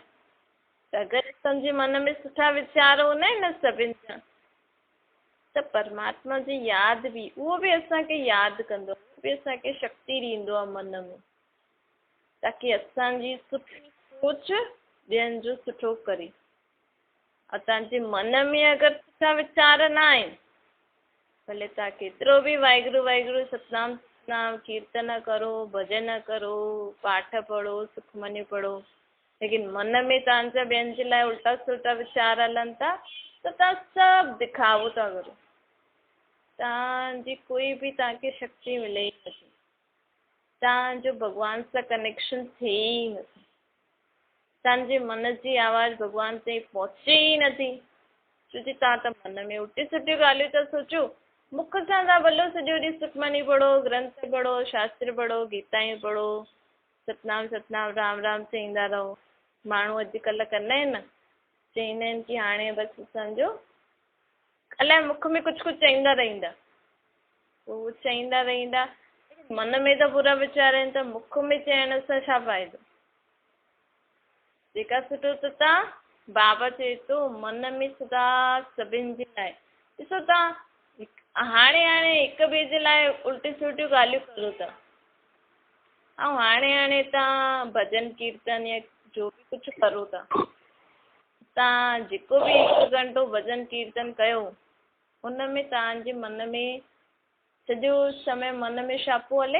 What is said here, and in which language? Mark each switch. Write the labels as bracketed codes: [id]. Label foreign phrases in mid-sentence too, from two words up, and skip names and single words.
[sd] त अगरि असांजे मन में सुठा वीचार हूंदा आहिनि न सभिनि जा, त परमात्मा जी यादि बि, उहो बि असांखे यादि कंदो, उहो बि असांखे शक्ति ॾींदो आहे मन में, ताकी असांजी सुठी सोच ॿियनि जो सुठो करे। और तव्हांजे मन में अगरि सुठा वीचार न आहिनि, भले तव्हां केतिरो बि वाहिगुरु वाहिगुरु सतनाम सतनाम कीर्तन करो, भॼन करो, पाठ पढ़ो, सुखमनी पढ़ो, लेकिन मन में तव्हांजा ॿियनि जे लाइ उल्टा सुल्टा वीचार हलनि था, त तव्हां सभु दिखावो था करो। तव्हांजी कोई बि तव्हांखे शक्ति मिले ई नथी, तव्हांजो भॻवान सां कनेक्शन थिए ई नथी, तव्हांजे मन जी आवाज़ भॻवान ताईं पहुचे ई नथी। छो जी तव्हां त मन में उल्टी सुठियूं ॻाल्हियूं था सोचो, मुख सां तव्हां भलो सॼो ॾींहुं सुखमनी पढ़ो, ग्रंथ पढ़ो, शास्त्र पढ़ो, गीतायूं पढ़ो, सतनाम सतनाम राम राम चईंदा रहो। माण्हू अॼुकल्ह कंदा आहिनि न, चईंदा आहिनि की हाणे बसि सम्झो अलाए मुख में कुझु कुझु चईंदा रहंदा, उहो चईंदा रहंदा, मन में त बुरा वीचार आहिनि, त मुख में चइण सां छा फ़ाइदो? जेका सुठो त तव्हां, बाबा चए थो मन में सदा सभिनि जे लाइ, ॾिसो तव्हां हाणे हिक ॿिए जे लाइ उल्टी सुल्टियूं ॻाल्हियूं करो था, ऐं हाणे तव्हां भॼन कीर्तन या जो बि कुझु करो था, तव्हां जेको बि 1 घंटो भॼन कीर्तन कयो, उन में तव्हांजे मन में सॼो समय मन में छा पियो हले?